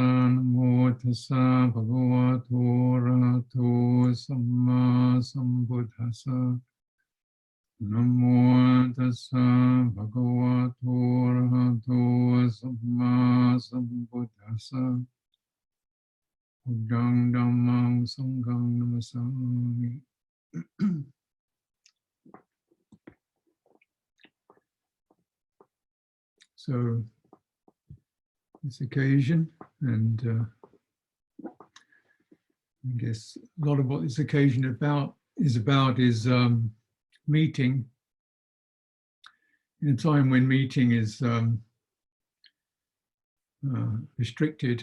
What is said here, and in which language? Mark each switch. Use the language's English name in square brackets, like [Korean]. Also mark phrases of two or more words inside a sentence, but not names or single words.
[Pali] Namo tassa bhagavato arahato samma sambuddhassa. Namo tassa bhagavato arahato samma sambuddhassa. Buddhaṃ Dhammāṃ Saṅghāṃ Namasāmi. [English] So, this occasion, and I guess a lot of what this occasion is meeting in a time when meeting is restricted.